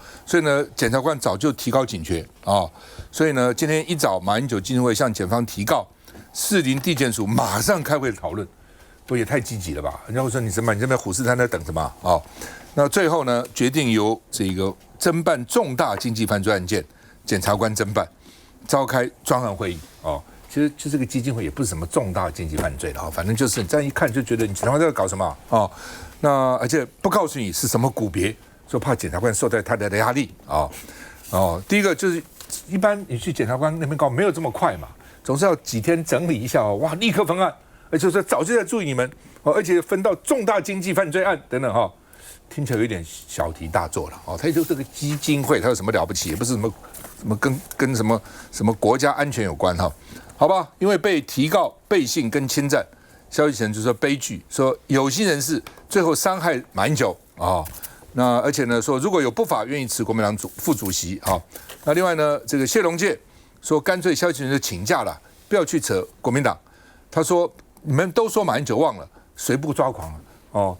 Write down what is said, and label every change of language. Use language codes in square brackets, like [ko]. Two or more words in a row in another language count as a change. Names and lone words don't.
[zh] 所以呢，檢察官早就提高警覺啊。所以呢，今天一早馬英九基金會向檢方提告，士林地檢署馬上開會討論，不也太積極了吧？人家會說你什麼？你這邊虎視眈眈等什麼啊？那最後呢，決定由這個偵辦重大經濟犯罪案件，檢察官偵辦。召開專案會議哦，其實就這個基金會也不是什麼重大經濟犯罪的啊，反正就是你這樣一看就覺得你檢察官在搞什麼哦，那而且不告訴你是什麼股別，說怕檢察官受到太大的壓力啊哦。第一個就是一般你去檢察官那邊告沒有這麼快嘛，總是要幾天整理一下哦，哇，立刻分案，而且說早就在注意你們哦，而且分到重大經濟犯罪案等等哈，聽起來有點小題大做了哦。他就这個基金會，他有什麼了不起？也不是什麼跟什麼國家安全有關哈，好吧？因為被提告背信跟侵占，萧旭晨就說悲劇，說有心人士最後傷害馬英九啊。那而且呢說如果有不法願意辭國民黨副主席啊，那另外呢這個謝龍介說乾脆蕭旭晨就請假了，不要去扯國民黨。他說你們都說馬英九忘了，誰不抓狂了哦？